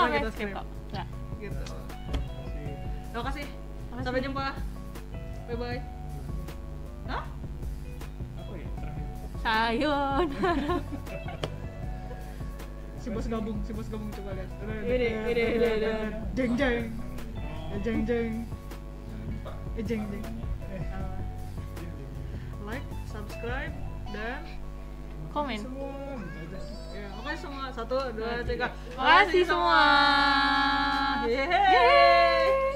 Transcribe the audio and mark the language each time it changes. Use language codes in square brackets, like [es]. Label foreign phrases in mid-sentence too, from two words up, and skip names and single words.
[id] nggak main skip kok. Nggak. Gitu. Makasih. Terima kasih. Makasih. Sampai jumpa. [en] Bye bye. [id] Hah? Apa ya terakhir? [ja] Sayonara. [id] Si bos gabung coba lihat. Ini. Jeng jeng. Oh. Jeng jeng. Jeng jeng. Iya, [en] Like, subscribe dan [id] Komen. semua gitu aja. ya, makasih semua. 1, 2, 3. Makasih semua. Yeay.